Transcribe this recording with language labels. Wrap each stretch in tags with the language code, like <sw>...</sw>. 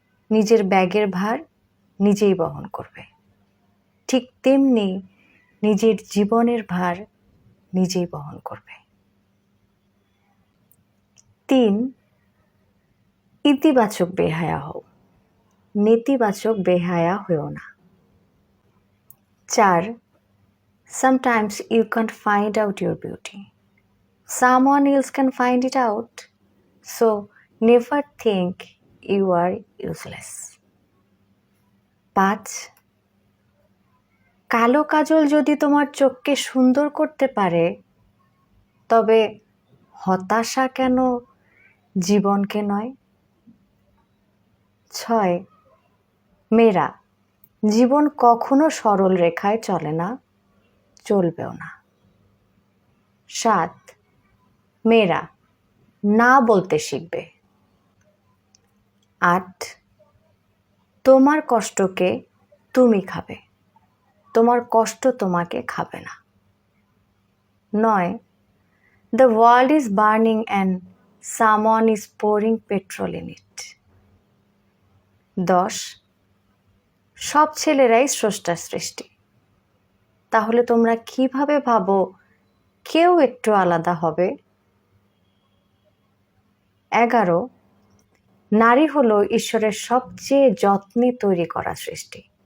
<bn>নিজের ব্যাগের ভার নিজেই বহন করবে। ঠিক তেমনি নিজের জীবনের ভার নিজেই বহন করবে। 3. ইতিবাচক বেহায়া হও, নেতিবাচক বেহায়া হও না। 4.</bn> <en>Sometimes you can't find out your beauty. Someone else can find it out. So never think you are useless. 5.</en> <bn>কালো কাজল যদি তোমার চোখকে সুন্দর করতে পারে, তবে হতাশা কেন জীবনকে নয়? 6. মেয়েরা, জীবন কখনো সরল রেখায় চলে না, চলবেও না। 7. মেয়েরা, না বলতে শিখবে। 8. তোমার কষ্টকে তুমি খাবে, তোমার কষ্ট তোমাকে খাবে না। 9.</bn> <en>The world is burning and someone is pouring petrol in it. 10.</en> <bn>সব ছেলেরাই স্রষ্টার সৃষ্টি, তাহলে তোমরা কিভাবে ভাবো কেউ একটু আলাদা হবে? 11. নারী হলো ঈশ্বরের সবচেয়ে যত্নে তৈরি করা সৃষ্টি।</bn>